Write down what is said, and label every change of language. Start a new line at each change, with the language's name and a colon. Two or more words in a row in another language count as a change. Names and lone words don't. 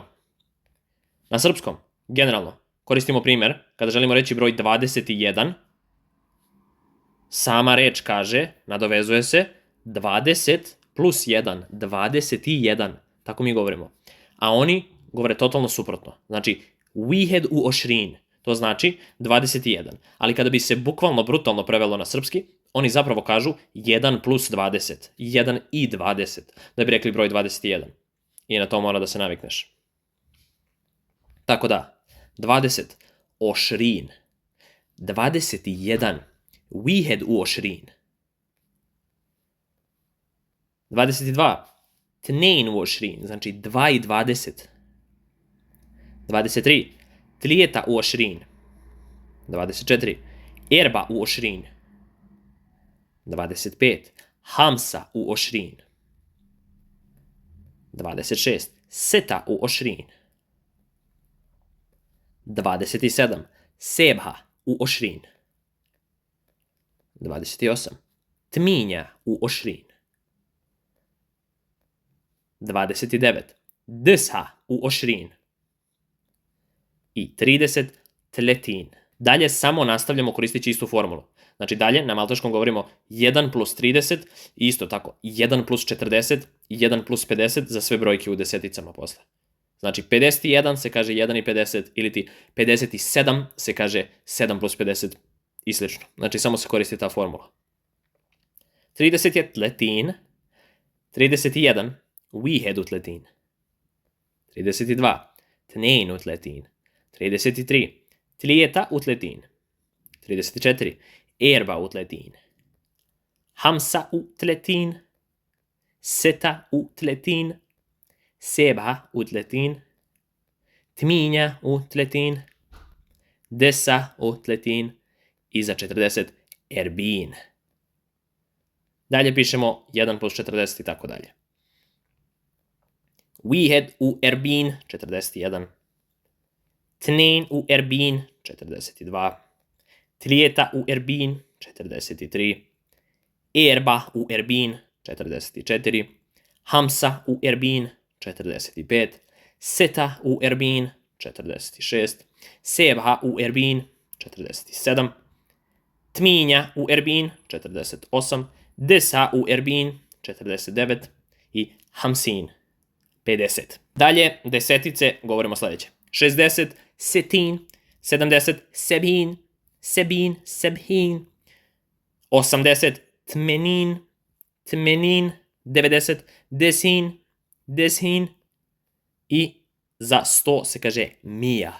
Serbian: Na srpskom, generalno, koristimo primjer kada želimo reći broj 21. Sama reč kaže, nadovezuje se, 20 plus 1, 21. Tako mi govorimo. A oni govore totalno suprotno. Znači,
Maltese: we had u ošrin.
Serbian: To znači 21. Ali kada bi se bukvalno brutalno prevelo na srpski, oni zapravo kažu 1 plus 20. 1 i 20. Da bi rekli broj 21. I na to mora da se navikneš. Tako da, 20. Ošrin. 21.
Maltese: We had u ošrin. 22. Tnein u ošrin.
Serbian: Znači 2 i 20.
Maltese: 23. Tlijeta u ošrin. 24. Erba u ošrin. 25. Hamsa u ošrin. 26. Seta u ošrin. 27. Sebha u ošrin. 28. Tminja u ošrin. 29. Desha u ošrin. I 30. Tletin.
Serbian: Dalje samo nastavljamo koristeći istu formulu. Znači dalje na malteškom govorimo 1 plus 30 i isto tako 1 plus 40 i 1 plus 50 za sve brojke u deseticama posle. Znači 51 se kaže 1 i 50 ili ti 57 se kaže 7 plus 50 i slično. Znači samo se koristi ta formula. 30 je tletin. 31.
Maltese: We had u tletin. 32. Tnein u tletin. 33. Tlijeta u tletin. 34. Erba u tletin. Hamsa u tletin. Seta u tletin. Sebha u tletin. Tminja u tletin. Desa u tletin.
Serbian: I za 40. Erbin. Dalje pišemo 1 plus 40 i tako dalje.
Maltese: We had u Erbin 41. Tnejn u erbin, 42. Trijeta u erbin, 43. Erba u erbin, 44. Hamsa u erbin, 45. Seta u erbin, 46. Sebha u erbin, 47. Tminja u erbin, 48. Desa u erbin, 49. I hamsin, 50.
Serbian: Dalje, desetice, govorimo sljedeće. 60, setin, 70,
Maltese: sebin, sebin, sebhin,
Serbian: 80,
Maltese: tmenin, tmenin, 90, desin, deshin
Serbian: i za 100 se kaže mija.